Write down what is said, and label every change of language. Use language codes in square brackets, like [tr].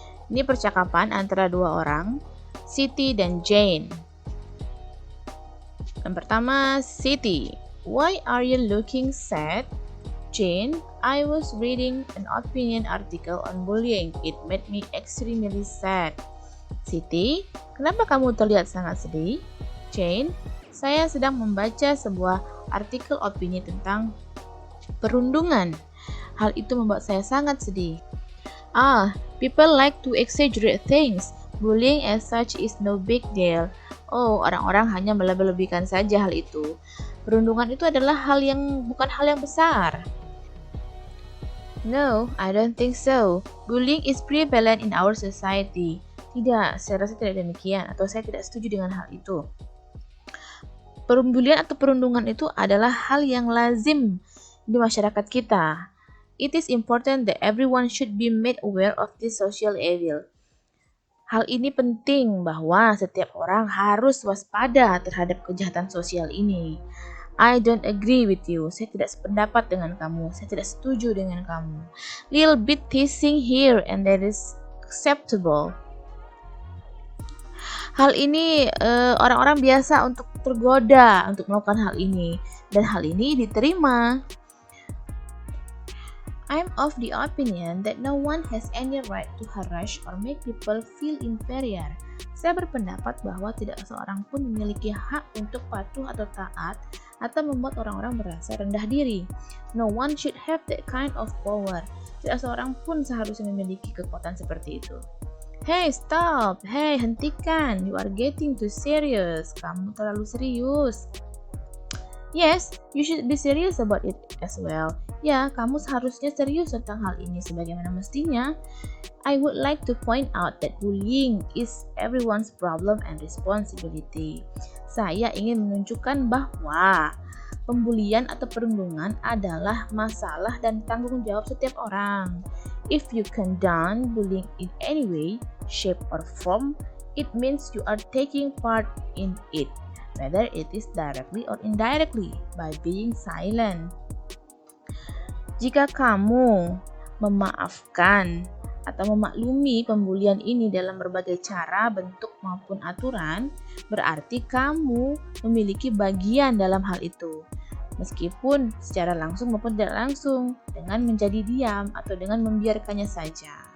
[id] Ini percakapan antara dua orang, Siti dan Jane. Yang pertama, [en] Siti. Why are you looking sad? Jane, I was reading an opinion article on bullying. It made me extremely sad. [id] Siti, kenapa kamu terlihat sangat sedih? Jane, saya sedang membaca sebuah artikel opini tentang perundungan. Hal itu membuat saya sangat sedih. [en] People like to exaggerate things. Bullying as such is no big deal. [id] Oh, orang-orang hanya melebih-lebihkan saja hal itu. Perundungan itu adalah bukan hal yang besar. [en] No, I don't think so. Bullying is prevalent in our society. [id] Tidak, saya rasa tidak demikian atau saya tidak setuju dengan hal itu. Pembulian atau perundungan itu adalah hal yang lazim di masyarakat kita. [en] It is important that everyone should be made aware of this social evil. [id] Hal ini penting bahwa setiap orang harus waspada terhadap kejahatan sosial ini. [en] I don't agree with you. [id] Saya tidak sependapat dengan kamu. Saya tidak setuju dengan kamu. [en] Little bit teasing here and that is acceptable. [id] Hal ini orang-orang biasa untuk tergoda untuk melakukan hal ini dan hal ini diterima. [en] I'm of the opinion that no one has any right to harass or make people feel inferior. [id] Saya berpendapat bahwa tidak seorang pun memiliki hak untuk patuh atau taat atau membuat orang-orang merasa rendah diri. [en] No one should have that kind of power. [id] Tidak seorang pun seharusnya memiliki kekuatan seperti itu. [en] Hey, stop! [id] Hey, hentikan! [en] You are getting too serious. [id] Kamu terlalu serius. [en] Yes, you should be serious about it as well. [id] Ya, kamu seharusnya serius tentang hal ini sebagaimana mestinya. [en] I would like to point out that bullying is everyone's problem and responsibility. [id] Saya ingin menunjukkan bahwa pembulian atau perundungan adalah masalah dan tanggung jawab setiap orang. [en] If you condone bullying in any way, shape or form, it means you are taking part in it, whether it is directly or indirectly, by being silent. [id] Jika kamu memaafkan atau memaklumi pembulian ini dalam berbagai cara, bentuk maupun aturan, berarti kamu memiliki bagian dalam hal itu, meskipun secara langsung maupun tidak langsung, dengan menjadi diam atau dengan membiarkannya saja.